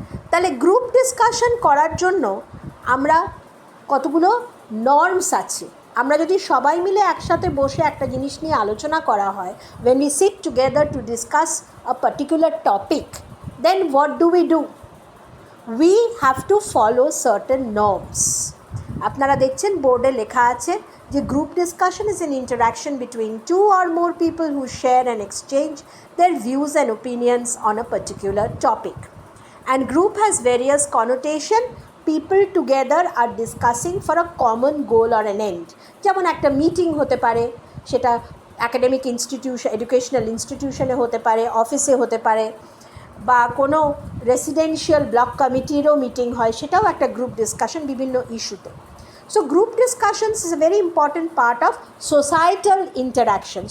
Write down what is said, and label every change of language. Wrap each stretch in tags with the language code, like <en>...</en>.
<bn>তাহলে group discussion করার জন্য আমরা কতগুলো নর্মস আছে। আমরা যদি সবাই মিলে একসাথে বসে একটা জিনিস নিয়ে আলোচনা করা হয়,</bn> <en>when we sit together to discuss a particular topic, then what do? We have to follow certain norms.</en> <bn>আপনারা দেখছেন বোর্ডে লেখা আছে যে group discussion</bn> <en>is an interaction between 2 or more people who share and exchange their views and opinions on a particular topic. And group has various connotation. People together are discussing for a common goal or an end.</en> <bn>যেমন একটা meeting হতে পারে, সেটা academic institution, educational ইনস্টিটিউশনে হতে পারে, অফিসে হতে পারে, বা কোনো রেসিডেন্সিয়াল ব্লক কমিটিরও মিটিং হয়, সেটাও একটা গ্রুপ ডিসকাশন বিভিন্ন ইস্যুতে।</bn> <en>So group discussions is a very important part of societal interaction.</en>